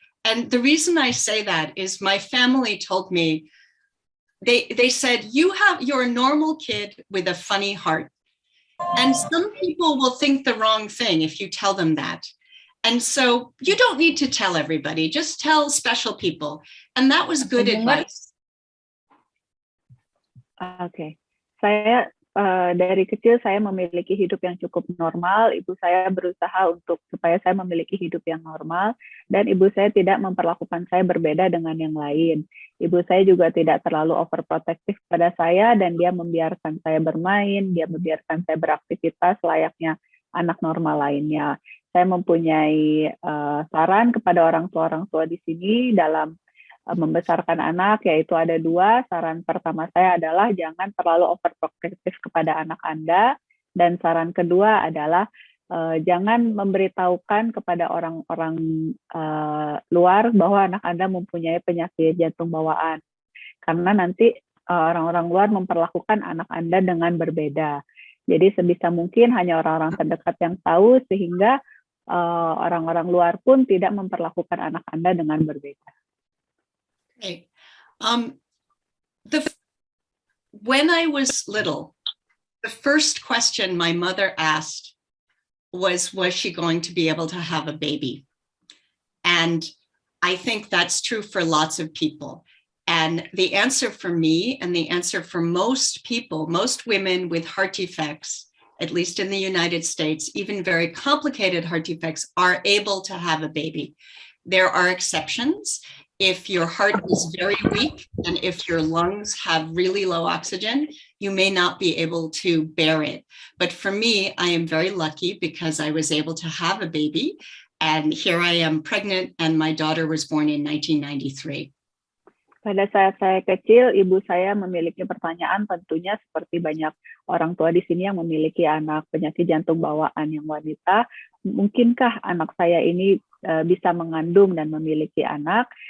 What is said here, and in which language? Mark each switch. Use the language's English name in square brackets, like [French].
[English] And the reason I say that is my family told me, they said, you're a normal kid with a funny heart. And some people will think the wrong thing if you tell them that. And so you don't need to tell everybody, just tell special people. And that was good advice. Okay. [Indonesian] Saya dari kecil saya memiliki hidup yang cukup normal. Ibu saya berusaha supaya saya memiliki hidup yang normal, dan ibu saya tidak memperlakukan saya berbeda dengan yang lain. Ibu saya juga tidak terlalu overprotective pada saya, dan dia membiarkan saya bermain, dia membiarkan saya beraktivitas layaknya anak normal lainnya. Saya mempunyai saran kepada orang tua di sini dalam membesarkan anak, yaitu ada dua. Saran pertama saya adalah jangan terlalu overprotective kepada anak Anda, dan saran kedua adalah jangan memberitahukan kepada orang-orang luar bahwa anak Anda mempunyai penyakit jantung bawaan, karena nanti orang-orang luar memperlakukan anak Anda dengan berbeda. Jadi sebisa mungkin hanya orang-orang terdekat yang tahu, sehingga orang-orang luar pun tidak memperlakukan anak Anda dengan berbeda. [English] Okay. When I was little, the first question my mother asked was she going to be able to have a baby? And I think that's true for lots of people. And the answer for me, and the answer for most people, most women with heart defects, at least in the United States, even very complicated heart defects, are able to have a baby. There are exceptions. If your heart is very weak and if your lungs have really low oxygen, you may not be able to bear it. But for me, I am very lucky because I was able to have a baby, and here I am pregnant, and my daughter was born in 1993. [Indonesian] Pada saat saya kecil, ibu saya memiliki pertanyaan, tentunya seperti banyak orang tua di sini yang memiliki anak penyakit jantung bawaan yang wanita, mungkinkah anak saya ini bisa mengandung dan memiliki anak?